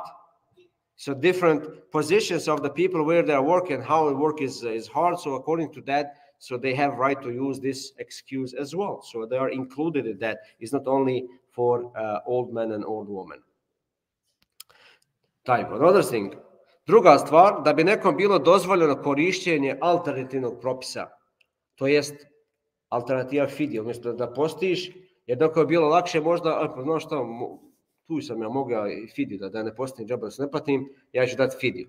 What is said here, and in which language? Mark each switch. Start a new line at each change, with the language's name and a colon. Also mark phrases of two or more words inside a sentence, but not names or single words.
English: So different positions of the people where they are working, how the work is hard. So according to that, so they have right to use this excuse as well. So they are included in that. It's not only for old men and old women. Type. Another thing.
Bosnian: Druga stvar, da bi nekom bilo dozvoljeno korištenje alternativnog propisa, to jest alternativa fidije, umjesto da postiš, jer dok je bilo lakše možda, znaš šta, tu sam ja mogao i fidiju, da ne postim džaba, da se ne platim, ja ću dati fidiju.